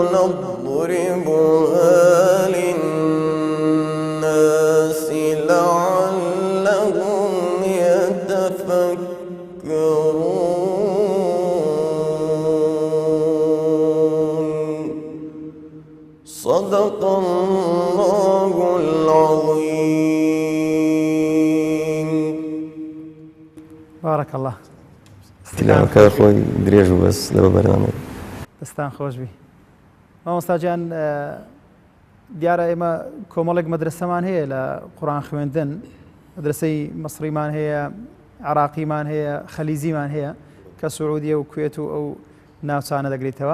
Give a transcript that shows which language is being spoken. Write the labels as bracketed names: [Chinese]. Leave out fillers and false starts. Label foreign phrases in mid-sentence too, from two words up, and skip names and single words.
[Arabic] نضربها للناس لعلهم يتفكرون صدق الله العظيم. بارك الله. [Central Kurdish] تلاوەکە خۆی درێژ و بەس لەوە بەرنامەی دەستان خۆش بی. مامۆستاجیان دیارە ئێمە کۆمەڵێک مەدرسەمان هەیە لە قورئان خوێندن، مەدرسەی مەسریمان هەیە، عراقیمان هەیە، خەلیزیمان هەیە کە سعودیە و کوێت و ئەو ناوچانە دەگریتەوە.